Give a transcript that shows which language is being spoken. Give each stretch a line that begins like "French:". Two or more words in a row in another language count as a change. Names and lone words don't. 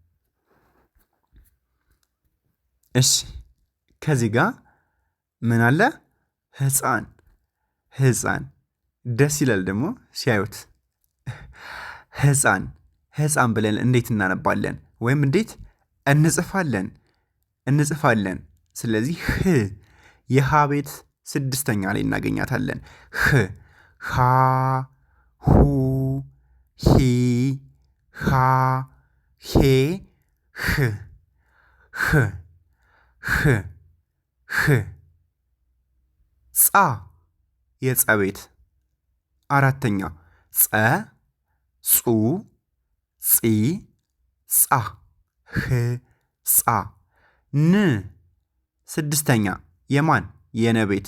Amharic: እሺ ከዚህ ጋር ምን አለ ህፃን ህፃን ደስ ይላል ደግሞ ሲያዩት ህፃን ህፃን ብለን እንዴት እናነባለን ወይም እንዴት እንጽፋለን ስለዚህ ህ የሃ ቤት ስድስተኛ ላይ እናገኛታለን ህ ሃ ሁ ሂ ሃ ሄ ህ ህ ህ ህ ጻ የጸ ቤት አራተኛ ጸ ጹ ጺ ጻ ህ ጻ ን ስድስተኛ የማን የነ ቤት